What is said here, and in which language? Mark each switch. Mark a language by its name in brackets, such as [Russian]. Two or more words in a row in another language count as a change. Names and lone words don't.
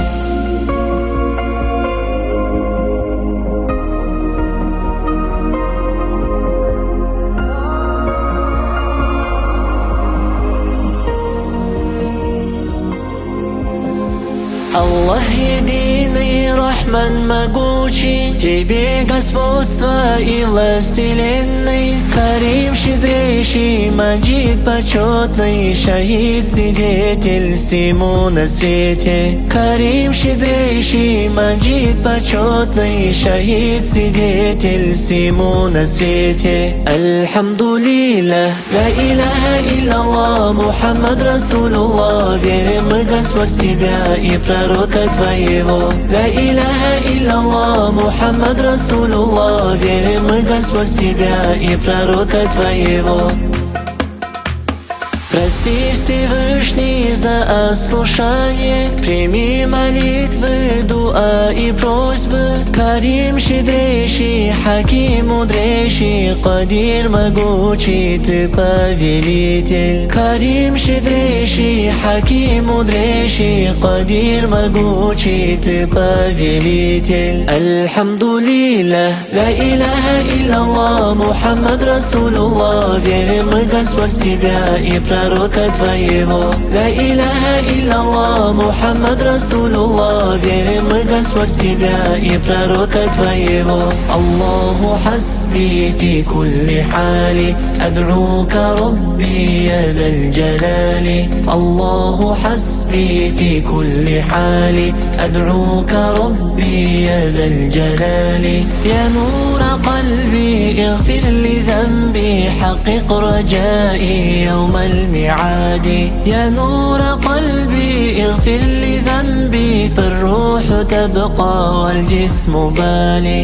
[Russian] Allah единый, Рахман могучий, Тебе господство и власть вселенной. Карим щедрейший, Маджид почетный, Шахид свидетель всему на свете. Карим щедрейший, Маджид почетный, Шахид свидетель всему на свете. [Arabic] الحمد لله، لا إله إلا الله، محمد رسول الله. [Russian] Верим мы, Господь, в Тебя и пророка Твоего. [Arabic] لا إله إلا الله، محمد رسول الله. [Russian] Верим мы, Господь, в Тебя и пророка Твоего. Прости, Всевышний, за ослушание, прими молитвы, дуа и просьбы. Карим щедрейший, Хаким мудрейший, Кадир могучий, Ты повелитель. Карим щедрейший, Хаким мудрейший, Кадир могучий, Ты повелитель. [Arabic] الحمد لله، لا إله إلا الله، محمد رسول الله. [Russian] Верим мы, Господь, в Тебя и пророка Твоего. [Arabic] لا إله إلا الله، محمد رسول الله. [Russian] Верим мы, Господь, в Тебя и пророка Твоего. [Arabic] الله حسبي في كل حال، أدعوك ربي يا ذا الجلال. الله حسبي في كل حال، أدعوك ربي يا ذا الجلال. يا نور قلبي اغفر لي ذنبي، حقق رجائي يوم الميعاد. يا نور قلبي اغفر لي ذنبي، فالروح تبقى والجسم بالي.